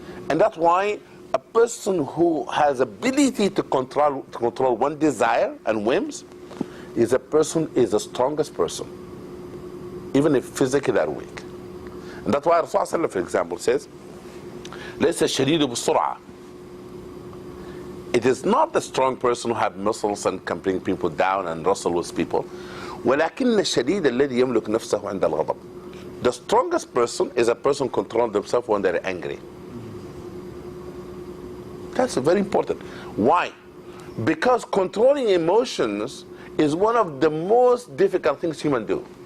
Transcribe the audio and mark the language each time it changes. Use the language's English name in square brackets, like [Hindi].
[English] And that's why a person who has ability to control one desire and whims is the strongest person, even if physically they're weak. And that's why Rasulullah, for example, says, [Arabic] ليس الشديد بالسرعة. [English] It is not the strong person who have muscles and can bring people down and wrestle with people. [Arabic] ولكن الشديد الذي يملك نفسه عند الغضب. [English] The strongest person is a person controlling themselves when they're angry. That's very important. Why? Because controlling emotions is one of the most difficult things humans do.